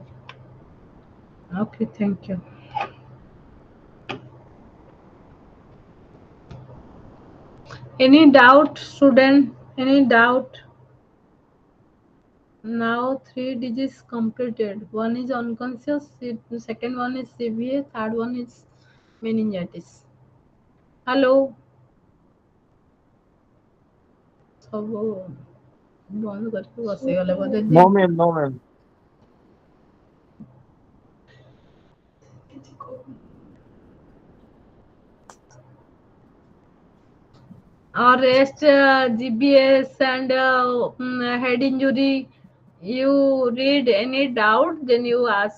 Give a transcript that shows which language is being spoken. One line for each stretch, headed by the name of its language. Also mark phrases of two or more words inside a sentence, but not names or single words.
English: Okay, thank you. Any doubt, student? Any doubt? Now 3 digits completed. One is unconscious, the second one is severe, third one is meningitis. Hello.
Odia: ସବୁ ବନ୍ଦ କରିକି ବସିଗଲେ ବୋଧେ
English: No, ma'am. No, ma'am. or rest GBS and head injury, you read any doubt, then you ask.